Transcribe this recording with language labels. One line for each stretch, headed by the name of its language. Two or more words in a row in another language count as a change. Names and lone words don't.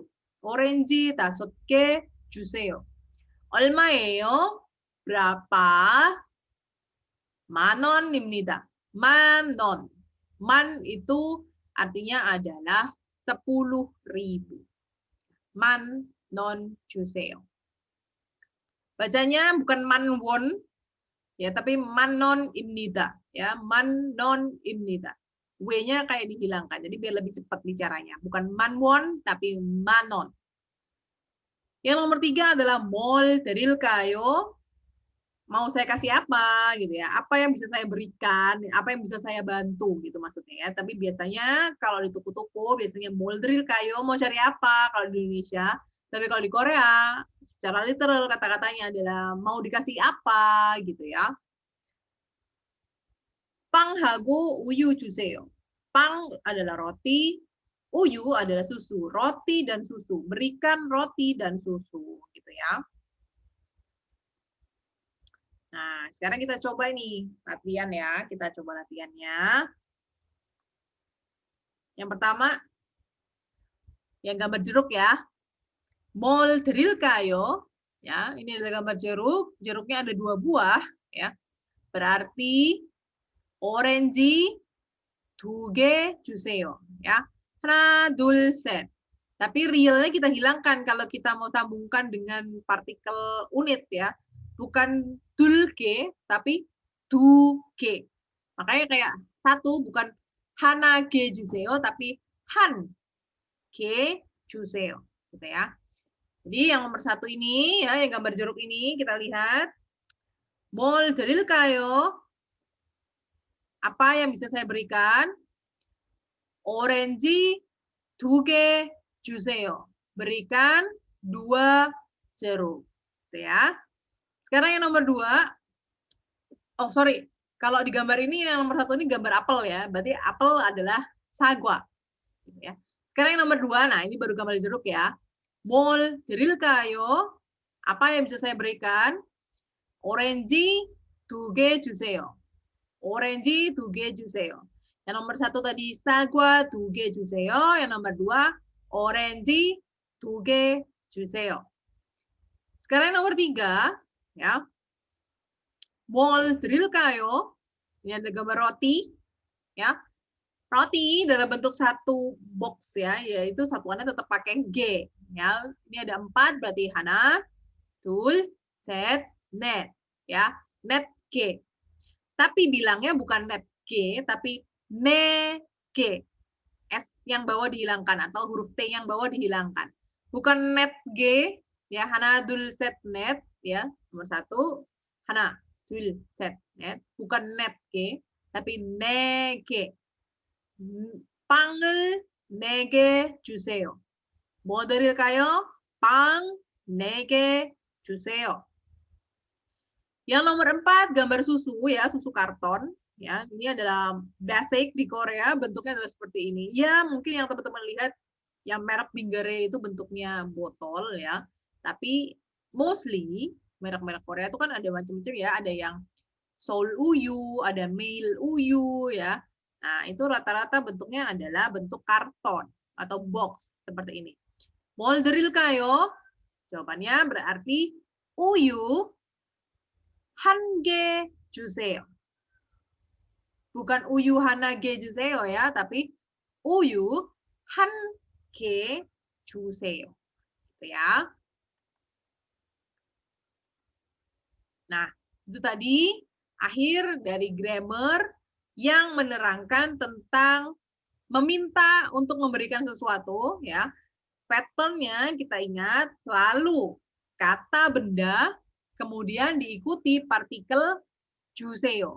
Korean: 오렌지 5개 주세요. 얼마예요? Berapa? 만 원입니다. 만 원.
Indonesian: Man itu artinya adalah 10.000.
Korean: 만 원 주세요.
Indonesian: Bacanya bukan
Korean: 만 원
Indonesian: ya, tapi
Korean: 만원입니다
Indonesian: ya,
Korean: 만원입니다.
Indonesian: W-nya kayak dihilangkan. Jadi biar lebih cepat bicaranya. Bukan
Korean: 만 원
Indonesian: tapi
Korean: 만원.
Indonesian: Yang nomor 3 adalah
Korean: 뭘 드릴까요?
Indonesian: Mau saya kasih apa gitu ya, apa yang bisa saya berikan, apa yang bisa saya bantu gitu maksudnya ya. Tapi biasanya kalau di toko-toko biasanya
Korean: 뭘 드릴까요,
Indonesian: mau cari apa kalau di Indonesia. Tapi kalau di Korea secara literal kata-katanya adalah mau dikasih apa gitu ya.
Korean: 빵하고 우유 주세요.
Indonesian: 빵 adalah roti, uyu adalah susu, roti dan susu. Berikan roti dan susu gitu ya. Nah, sekarang kita coba nih latihan ya. Kita coba latihannya. Yang pertama, yang gambar jeruk ya.
Korean: 뭘 드릴까요?
Indonesian: Ya, ini adalah gambar jeruk. Jeruknya ada 2 buah ya. Berarti
Korean: 오렌지 2개 주세요.
Indonesian: Ya.
Korean: 하나, 둘, 셋.
Indonesian: Tapi realnya kita hilangkan kalau kita mau sambungkan dengan partikel unit ya. Bukan 둘개 tapi 두개. Makanya kayak satu bukan
Korean: 하나개 주세요
Indonesian: tapi
Korean: 한개 주세요.
Indonesian: Gitu ya. Jadi yang nomor 1 ini ya, yang gambar jeruk ini kita lihat.
Korean: 뭘 드릴까요?
Indonesian: Apa yang bisa saya berikan?
Korean: 오렌지 2개 주세요.
Indonesian: Berikan 2 jeruk. Gitu ya. Sekarang yang nomor 2. Oh, sorry. Kalau di gambar ini yang nomor 1 ini gambar apel ya. Berarti apel adalah sagwa. Gitu ya. Sekarang yang nomor 2. Nah, ini baru gambar jeruk ya.
Korean: 뭘 드릴까요?
Indonesian: Apa yang bisa saya berikan?
Korean: 오렌지 2개 주세요. 오렌지 2개 주세요.
Indonesian: Yang nomor 1 tadi
Korean: 사과 2개 주세요.
Indonesian: Yang nomor 2
Korean: 오렌지 2개 주세요.
Indonesian: Sekarang yang nomor 3 ya.
Korean: 뭘 드릴까요?
Indonesian: Ini ada gambar roti ya. Roti dalam bentuk satu box ya, yaitu satuannya tetap pakai G ya. Ini ada 4 berarti
Korean: 하나, 둘, 셋, 넷
Indonesian: ya.
Korean: 넷 개.
Indonesian: Tapi bilangnya bukan
Korean: 넷 개
Indonesian: tapi
Korean: 네 개.
Indonesian: S yang bawah dihilangkan atau huruf T yang bawah dihilangkan. Bukan
Korean: 넷 개
Indonesian: ya,
Korean: 하나, 둘, 셋, 넷 ya. Nomor 1 하나, 둘, 셋, 넷.
Indonesian: Bukan
Korean: 넷 개
Indonesian: tapi
Korean: 네 개. 빵을 4개 주세요. 뭐 드릴까요? 빵 4개 주세요.
Indonesian: Yang nomor 4 gambar susu ya, susu karton ya. Ini adalah basic di Korea, bentuknya adalah seperti ini. Ya, mungkin yang teman-teman lihat yang merek Bingare itu bentuknya botol ya. Tapi mostly merek-merek Korea itu kan ada macam-macam ya, ada yang Seoul Uyu, ada Mail Uyu ya. Nah, itu rata-rata bentuknya adalah bentuk karton atau box seperti ini.
Korean: 뭘 드릴까요?
Indonesian: Jawabannya berarti
Korean: 우유 1개 주세요.
Indonesian: Bukan
Korean: 우유 하나개 주세요
Indonesian: ya, tapi
Korean: 우유 1개 주세요.
Indonesian: Gitu ya. Nah, itu tadi akhir dari grammar yang menerangkan tentang meminta untuk memberikan sesuatu, ya. Pattern-nya kita ingat selalu kata benda, kemudian diikuti partikel 주세요.